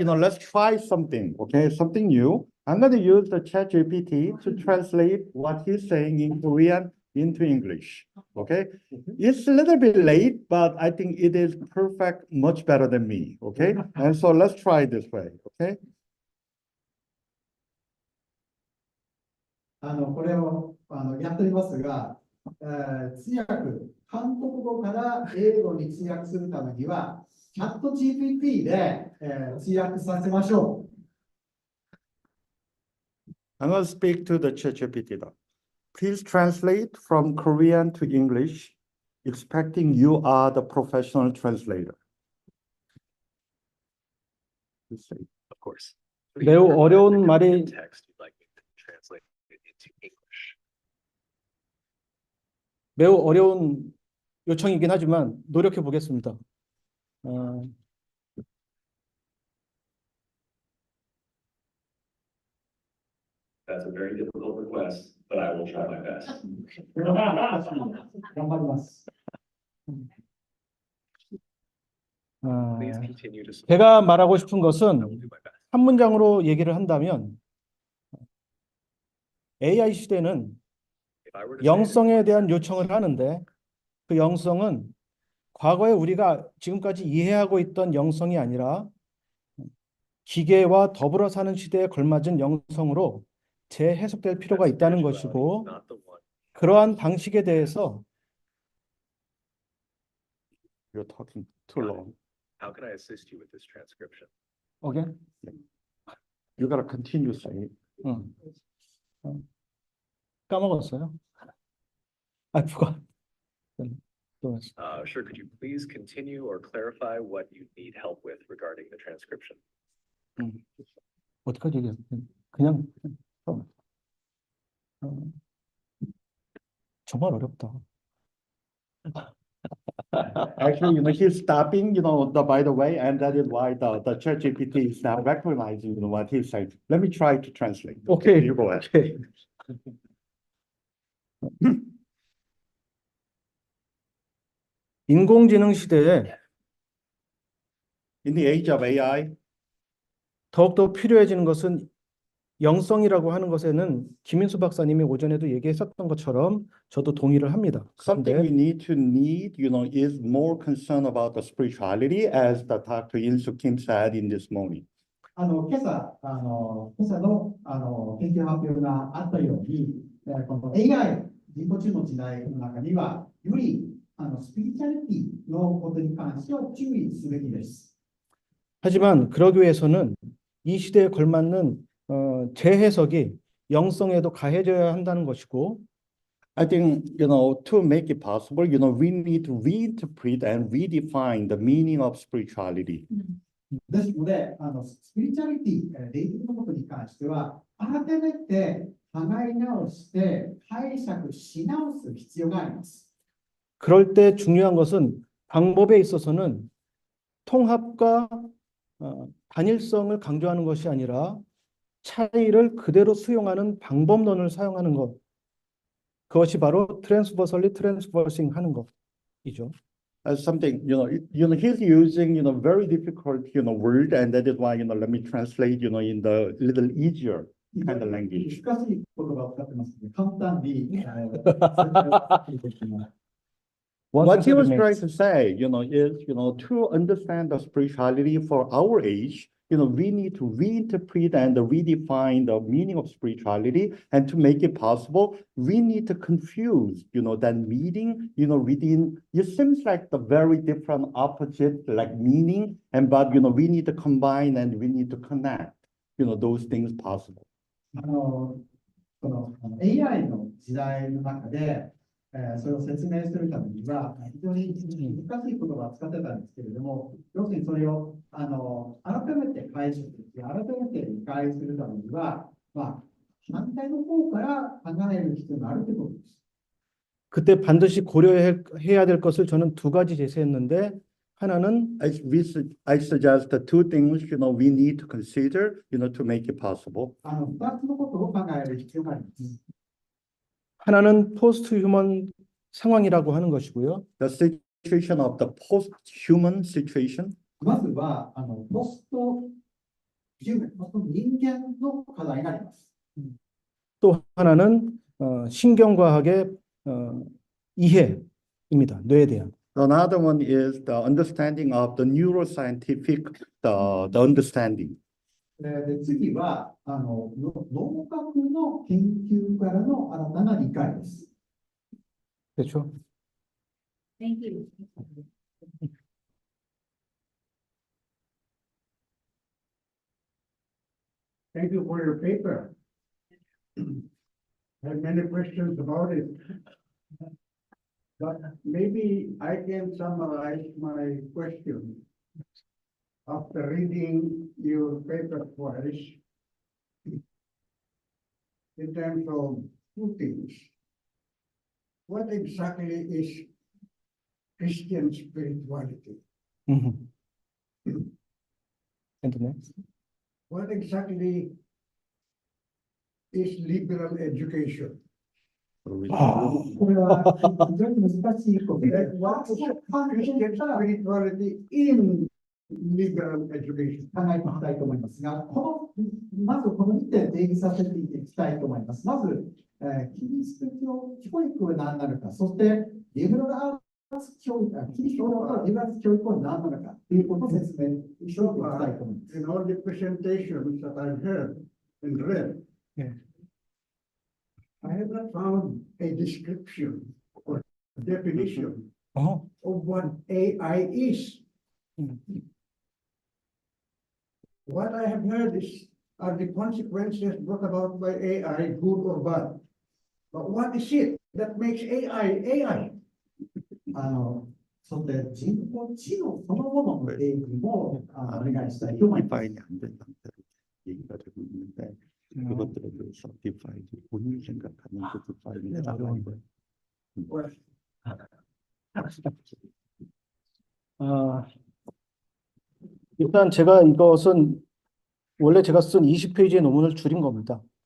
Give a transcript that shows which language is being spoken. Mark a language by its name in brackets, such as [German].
[English] Let's try something, okay? Something new. I'm going to use the ChatGPT to translate what he's saying in Korean into English, okay? It's a little bit late, but I think it is perfect, much better than me, okay? And so let's try it this way, okay? [Japanese] これをやっておりますが、通訳、韓国語から英語に通訳するためには、チャット GPT で、通訳させましょう。 [English] I'm going to speak to the ChatGPT now. Please translate from Korean to English, expecting you are the professional translator. Of course. [Korean] 매우 어려운 말이 [English] Text you'd like me to translate it into English. [Korean] 매우 어려운 요청이긴 하지만 노력해 보겠습니다. [English] That's a very difficult request, but I will try my best. [Japanese] 頑張ります。 [English] Please continue to support. [Korean] 제가 말하고 싶은 [English] I will [Korean] 것은 [English] do my best. [Korean] 한 문장으로 얘기를 한다면 AI 시대는 [English] If I were to say [Korean] 영성에 대한 요청을 하는데 그 영성은 과거에 우리가 지금까지 이해하고 있던 영성이 아니라 기계와 더불어 사는 시대에 걸맞은 영성으로 재해석될 필요가 있다는 것이고, 그러한 방식에 대해서 [English] You're talking too long. How can I assist you with this transcription? Okay? You gotta continue saying. 응. [Korean] 까먹었어요. [English] I forgot. Sure, could you please continue or clarify what you need help with regarding the transcription? [Korean] 어떡하지 이게? 그냥 정말 어렵다. [English] Actually, he's stopping, by the way, and that is why the ChatGPT is now recognizing, what he's saying. Let me try to translate. Okay. You go ahead. Okay. [Korean] 인공지능 시대에 [English] In the age of AI, [Korean] 더욱더 필요해지는 것은 영성이라고 하는 것에는 김인수 박사님이 오전에도 얘기했었던 것처럼 저도 동의를 합니다. [English] something we [Korean] 그런데 [English] need, is more concern about the spirituality, as the Dr. Insu Kim said in this morning. [Japanese] 今朝、今朝の、研究発表があったように、この AI、人工知能の時代の中には、より、スピリチュアリティのことに関しては注意すべきです。 [Korean] 하지만 그러기 위해서는 이 시대에 걸맞는 재해석이 영성에도 가해져야 한다는 것이고, [English] I think, to make it possible, we need to reinterpret and redefine the meaning of spirituality. [Japanese] ですので、スピリチュアリティ、霊的なことに関しては、改めて考え直して解釈し直す必要があります。 [Korean] 그럴 때 중요한 것은 방법에 있어서는 통합과 단일성을 강조하는 것이 아니라 차이를 그대로 수용하는 방법론을 사용하는 것. 그것이 바로 트랜스버설리 트랜스버싱 하는 것이죠. [English] As something, he's using, very difficult, word, and that is why, let me translate, in the little easier kind of language. [Japanese] 難しい言葉を使ってますので、簡単に、 [English] What he was trying to say, is, to understand the spirituality for our age, we need to reinterpret and redefine the meaning of spirituality. And to make it possible, we need to confuse, that meaning, within, it seems like the very different opposite, like meaning, but, we need to combine and we need to connect, those things possible. [Japanese] この AI の時代の中で、それを説明するためには、非常に難しい言葉を使ってたんですけれども、要するにそれを改めて解釈して、改めて理解するためには、反対の方から考える必要があるということです。 [Korean] 그때 반드시 고려해야 될 것을 저는 두 가지 제시했는데, 하나는 [English] I suggest the two things, we need to consider, to make it possible. [Japanese] 2つのことを考える必要があります。 [Korean] 하나는 포스트 휴먼 상황이라고 하는 것이고요. [English] The situation of the post-human situation. [Japanese] まずは、ポスト人間の課題があります。 [Korean] 또 하나는 신경과학의 이해입니다. 뇌에 대한. [English] Another one is the understanding of the neuroscientific, the understanding. [Japanese] で、次は、脳学の研究からの新たな理解です。 [Korean] 그렇죠? [English] Thank you. Thank you for your paper. I have many questions about it. But maybe I can summarize my question. After reading your paper twice, in terms of two things. What exactly is Christian spirituality? And the next. What exactly is liberal education? [Japanese] これは非常に難しいことで、 [English] What is Christian spirituality in liberal education? [Japanese] 考えていきたいと思いますが、まずこの2点定義させていきたいと思います。まず、キリスト教教育は何なのか、そしてリベラルアーツ教育、キリスト教のリベラルアーツ教育は何なのか。ということを説明しておきたいと思います。 [English] In all the presentations that I've heard and read, Yeah. I have not found a description or definition Oh, of what AI is. What I have heard is, are the consequences brought about by AI good or bad? But what is it that makes AI AI? [Japanese] それで人工知能そのものの定義もお願いしたいと思います。 [Korean] 디파인이 안 된다는 대로 얘기가 되고 있는데 그것들에 대해서 디파인이 본인이 생각하는 그 디파인이 어려운 거예요. 일단 제가 이것은 원래 제가 쓴 20페이지의 논문을 줄인 겁니다.